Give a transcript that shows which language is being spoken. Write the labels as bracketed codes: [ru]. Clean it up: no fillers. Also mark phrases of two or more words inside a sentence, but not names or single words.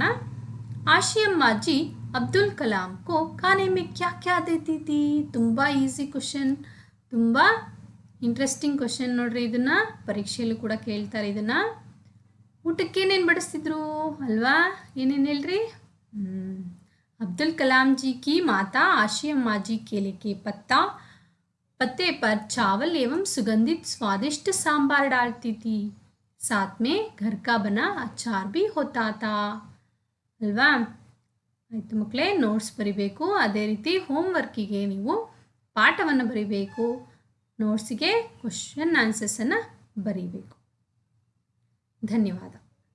[hi] ಆಶಿಯಮ್ಮ ಅಜ್ಜಿ ಅಬ್ದುಲ್ ಕಲಾಂ को खाने में क्या क्या देती थी? [kn] ತುಂಬ [en] easy question, [kn] ತುಂಬ [en] interesting question. [kn] ನೋಡ್ರಿ, ಇದನ್ನು ಪರೀಕ್ಷೆಯಲ್ಲೂ ಕೂಡ ಕೇಳ್ತಾರೆ. ಇದನ್ನು ಊಟಕ್ಕೆ ಏನೇನು ಬಡಿಸ್ತಿದ್ರು ಅಲ್ವಾ? ಏನೇನು ಹೇಳ್ರಿ? [hi] अब्दुल कलाम जी की माता आशियम्मा जी केले के पत्ते पर चावल एवं सुगंधित स्वादिष्ट सांबार डालती थी. साथ में घर का बना अचार भी होता था. [kn] ಅಲ್ವಾ? ಆಯಿತು ಮಕ್ಕಳೇ, ನೋಟ್ಸ್ ಬರಿಬೇಕು. ಅದೇ ರೀತಿ ಹೋಮ್ವರ್ಕಿಗೆ ನೀವು ಪಾಠವನ್ನು ಬರಿಬೇಕು. ನೋಟ್ಸಿಗೆ [en] question answers [kn] ಬರೀಬೇಕು. ಧನ್ಯವಾದ.